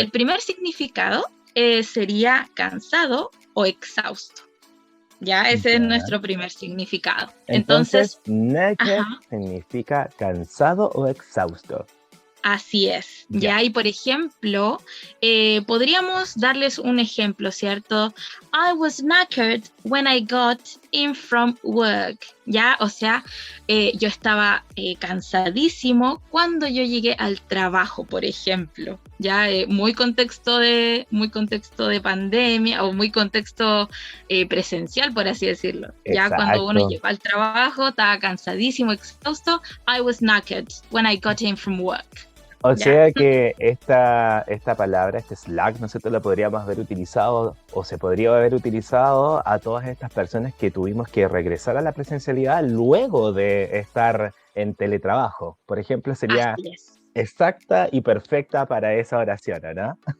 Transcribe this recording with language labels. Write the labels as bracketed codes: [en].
[es] El primer significado sería cansado o exhausto, ¿ya? Ese es nuestro primer significado. Entonces knackered significa cansado o exhausto. Así es, ¿ya? Y por ejemplo, podríamos darles un ejemplo, ¿cierto? [en] I was knackered when I got in from work, ¿ya? [es] O sea, yo estaba cansadísimo cuando yo llegué al trabajo, por ejemplo, ¿ya? Muy contexto de pandemia o muy contexto presencial, por así decirlo. Ya cuando uno llegó al trabajo, estaba cansadísimo, exhausto. [en] I was knackered when I got in from work. [es] O sea que esta palabra, este slack, nosotros lo podríamos haber utilizado o se podría haber utilizado a todas estas personas que tuvimos que regresar a la presencialidad luego de estar en teletrabajo. Por ejemplo, sería exacta y perfecta para esa oración, ¿no?